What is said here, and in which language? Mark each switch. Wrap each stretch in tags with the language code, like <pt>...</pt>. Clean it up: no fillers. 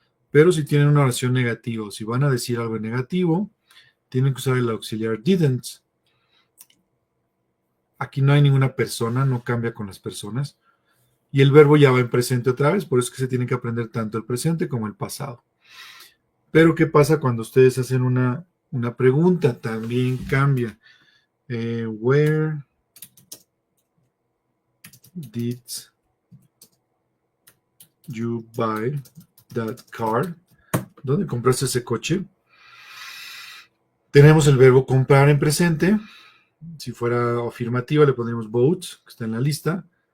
<es>Pero si tienen una oración negativa, o si van a decir algo en negativo, tienen que usar el auxiliar didn't. Aquí no hay ninguna persona, no cambia con las personas. Y el verbo ya va en presente otra vez, por eso es que se tiene que aprender tanto el presente como el pasado. Pero ¿qué pasa cuando ustedes hacen una pregunta? También cambia.</es> <en>Where did you buy that car?</en> <es>¿Dónde compraste ese coche? Tenemos el verbo comprar en presente. Si fuera afirmativa le pondríamos bought, que está en la lista.</es>